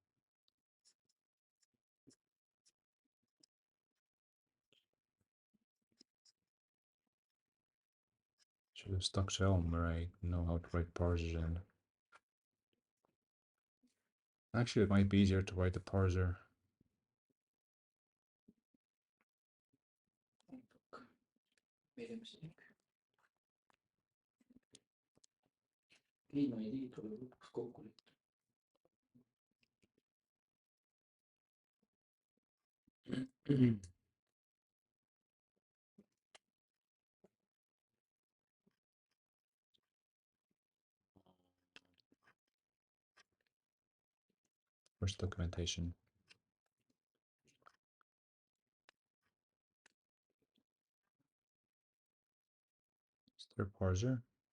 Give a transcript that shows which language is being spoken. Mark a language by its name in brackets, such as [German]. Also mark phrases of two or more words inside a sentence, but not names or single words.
[English] Should have stuck to Elm where I know how to write parsers in. Actually, it might be easier to write the parser. Fuck. Made a mistake. [Estonian] Ei, no ei tuli lõpuks kokku liitu. [English] Where's documentation? Is there a parser?